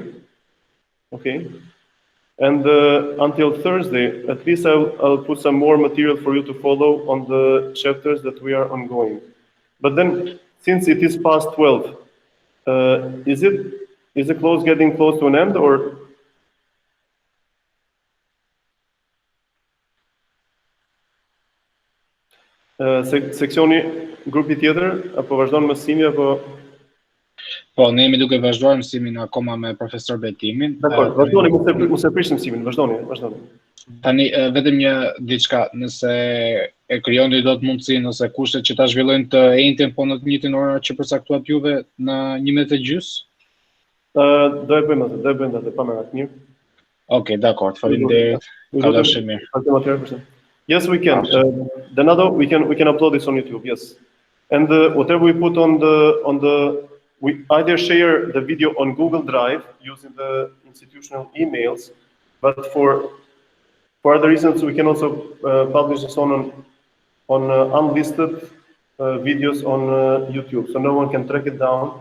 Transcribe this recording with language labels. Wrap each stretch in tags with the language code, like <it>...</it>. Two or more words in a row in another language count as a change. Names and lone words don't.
<en>Okay, and until Thursday, at least I'll put some more material for you to follow on the chapters that we are ongoing. But then, since it is past 12, is the class getting close to an end, or?</en> <sq>Seksioni grupi tjetër apo vazhdon mësimi apo? Po, ne jemi duke vazhduar mësimin akoma me profesor Betimin. Dakor, vazhdoni, mos e prishni mësimin, vazhdoni. Tani vetëm një diçka, nëse e krijoni dot mundësinë ose kushtet që ta zhvillojnë të njëjtin po në të njëjtin orar që përcaktuat juve në 1:30? Do e bëjmë atë, pa më mirë. Okej, dakor, faleminderit. Kalofshi mirë.</sq> <en>Yes, we can. Denado, we can upload this on YouTube. Yes, and whatever we put on the we either share the video on Google Drive using the institutional emails, but for other reasons we can also publish this on unlisted videos on YouTube, so no one can track it down.</en>